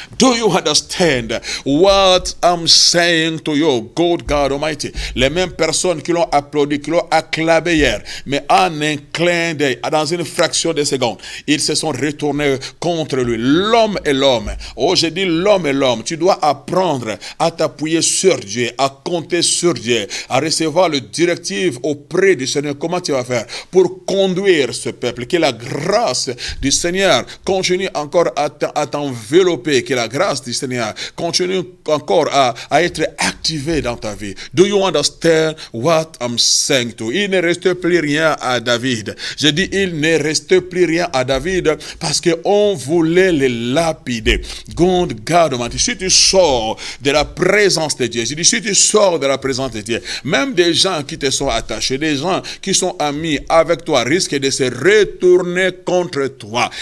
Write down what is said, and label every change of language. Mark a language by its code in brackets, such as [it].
[en] Do you understand what I'm saying to you, God Almighty? [fr] Les mêmes personnes qui l'ont applaudi, qui l'ont acclamé hier, mais en un clin d'œil, dans une fraction de seconde, ils se sont retournés contre lui. L'homme et l'homme. Oh, j'ai dit l'homme et l'homme. Tu dois apprendre à t'appuyer sur Dieu, à compter sur Dieu, à recevoir le directive auprès du Seigneur. Comment tu vas faire pour conduire ce peuple? Que la grâce du Seigneur continue encore à t'envelopper, que la grâce du Seigneur continue encore à être activée dans ta vie. [en] Do you understand what I'm saying to you? [fr] Il ne reste plus rien à David. Je dis, il ne reste plus rien à David parce qu'on voulait le lapider. [en] God Almighty. [fr] Si tu sors de la présence de Dieu, je dis, si tu sors de la présence de Dieu, même des gens qui te sont attachés, des gens qui sont amis avec toi, risquent de se retourner contre toi.